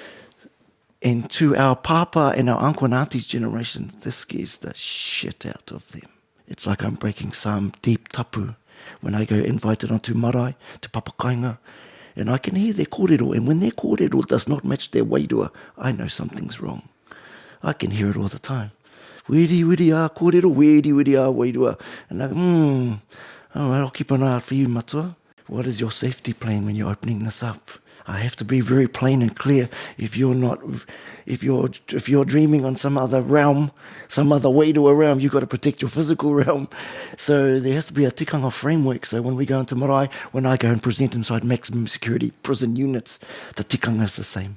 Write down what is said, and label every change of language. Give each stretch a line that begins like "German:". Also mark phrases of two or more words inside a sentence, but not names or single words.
English: And to our papa and our uncle and auntie's generation, this scares the shit out of them. It's like I'm breaking some deep tapu when I go invited onto marae, to papakainga, and I can hear their kōrero, and when their kōrero does not match their wairua, I know something's wrong. I can hear it all the time.
Māori: Wiri a kōrero, wiri a wairua.
English: And I go, all right, I'll keep an eye out for you, matua. What is your safety plan when you're opening this up? I have to be very plain and clear. If you're dreaming on some other realm, some other wairua realm, you've got to protect your physical realm. So there has to be a tikanga framework. So when we go into marae, when I go and present inside maximum security prison units, the tikanga is the same.